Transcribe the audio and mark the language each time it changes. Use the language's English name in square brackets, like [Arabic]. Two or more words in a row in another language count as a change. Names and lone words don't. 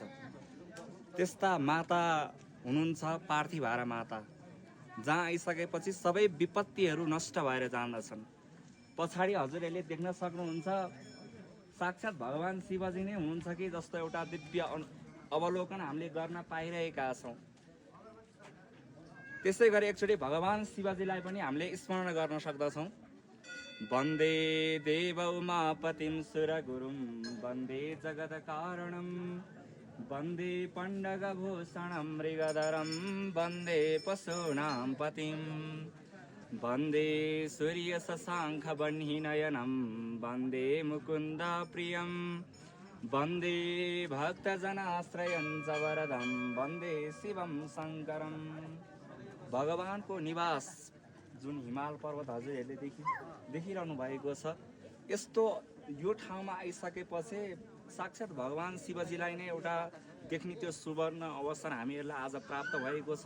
[Nepali] त्यस्ता माता हुनुहुन्छ पार्थिभारा माता, जहाँ आइसकेपछि सबै विपत्तिहरू नष्ट भएर जान्दछन्। पछाडि हजुरहरूले देख्न सक्नुहुन्छ साक्षात् भगवान शिवजी नै हुनुहुन्छ कि जस्तो एउटा दिव्य अवलोकन हामीले गर्न पाइरहेका छौँ। त्यसै गरी एकचोटि भगवान शिवजीलाई पनि हामीले स्मरण गर्न सक्दछौँ। [Sanskrit] वन्दे देव उमापतिं सुरगुरुं वन्दे जगत्कारणं वन्दे पण्डगभूषणं मृगधरं वन्दे पशूनां पतिं वन्दे सूर्यशशाङ्खवह्निनयनं वन्दे मुकुन्द प्रियं वन्दे भक्तजनाश्रयं च वरदं वन्दे शिवं शङ्करं। [Nepali] भगवानको निवास जुन हिमाल पर्वत हजुरहरूले देखिरहनु भएको छ, यस्तो यो ठाउँमा आइसकेपछि साक्षात् भगवान शिवजीलाई नै एउटा देख्ने त्यो सुवर्ण अवसर हामीहरूलाई आज प्राप्त भएको छ।